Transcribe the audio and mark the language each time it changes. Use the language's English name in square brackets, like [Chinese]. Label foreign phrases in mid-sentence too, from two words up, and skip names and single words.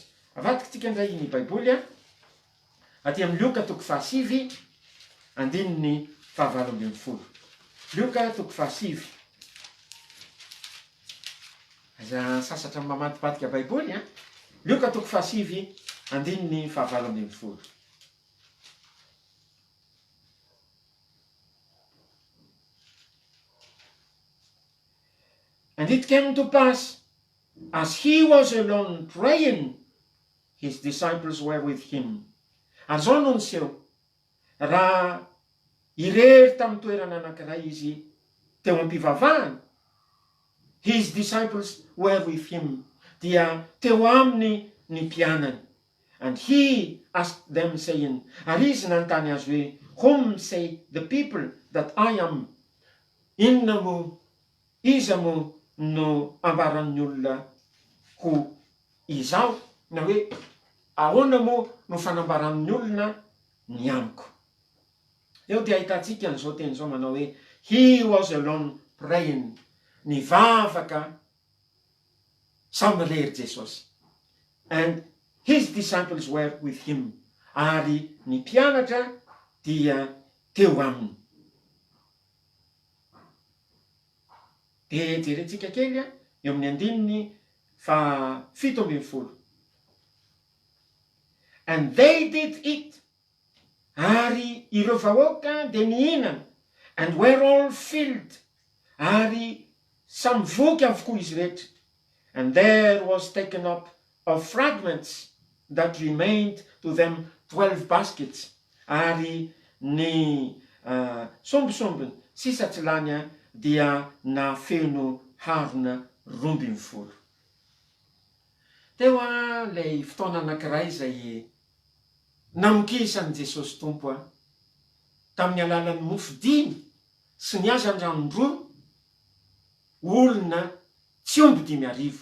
[Malagasy] Avadikitsika indray ny Baiboly aty amin'ny Lioka 7, andininy 17. Lioka 7. Aza sasatra mamadibadika Baiboly Lioka 7, andininy 17. [English] And it came to pass, as he was alone praying, his disciples were with him. [Malagasy] Ary zao no niseho, raha irery tamin'ny toerana anankiray izy teo am-pivavahana, [English] his disciples were with him, [Malagasy] dia teo aminy ny mpianany. [English] And he asked them saying, [Malagasy] ary izy nanontany azy hoe, [English] whom say the people that I am? [Malagasy] Inona mo, iza mo no ambaran'ny olona ho izao? Na hoe ahoana mo no fanambaran'ny olona ny amiko? Eo dia ahitantsika n'izao teny izao manao hoe [English] he was alone praying. [Malagasy] Nivavaka samy rery Jesosy. [English] And his disciples were with him. [Malagasy] Ary ny mpianatra dia teo aminy. Dia jerentsika kely eo amin'ny andininy 17. [English] And they did eat. [Malagasy] Ary ireo vahoaka dia nihinana. [English] And were all filled. [Malagasy] Ary samy voky avokoa izy rehetra. [English] And there was taken up of fragments that remained to them 12 baskets. [Malagasy] Ary ny sombisombiny sisa tsy lany dia na feno harona 12. Teo ilay fotoana anankiray izay namokisan'i Jesosy tompo tamin'ny alalan'ny mofo-dimy sy ny hazan-drano-droa, olona tsy omby 5,000.